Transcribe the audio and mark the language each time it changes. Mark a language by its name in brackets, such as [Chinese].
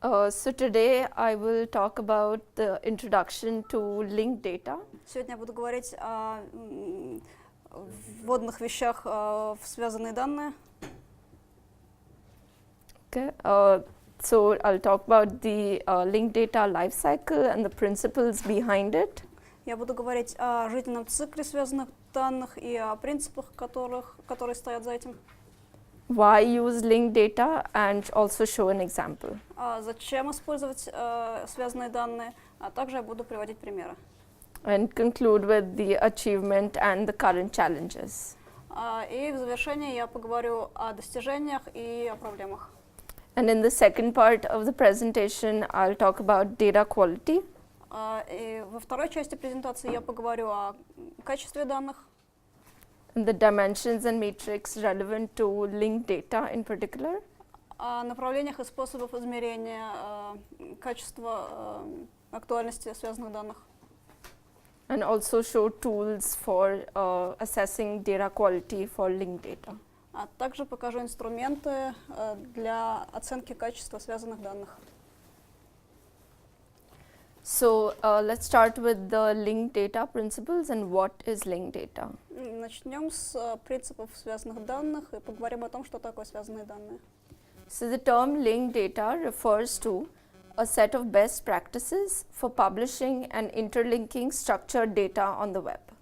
[English] So today I will talk about the introduction to linked data. [Russian] Сегодня я буду говорить о вводных вещах в связанные данные. [English] Okay. So I'll talk about the linked data lifecycle and the principles behind it. [Russian] Я буду говорить о жизненном цикле связанных данных и о принципах, которые стоят за этим. [English] Why use linked data, and also show an example. [Russian] Зачем использовать связанные данные, а также я буду приводить примеры. [English] And conclude with the achievement and the current challenges. [Russian] И в завершение я поговорю о достижениях и о проблемах. [English] And in the second part of the presentation, I'll talk about data quality. [Russian] И во второй части презентации я поговорю о качестве данных. [English] And the dimensions and metrics relevant to linked data in particular. [Russian] О направлениях и способах измерения качества актуальности связанных данных. [English] And also show tools for assessing data quality for linked data. [Russian] А также покажу инструменты для оценки качества связанных данных. [English] So let's start with the linked data principles and what is linked data. [Russian] Начнем с принципов связанных данных и поговорим о том, что такое связанные данные. [English] So the term linked data refers to a set of best practices for publishing and interlinking structured data on the web.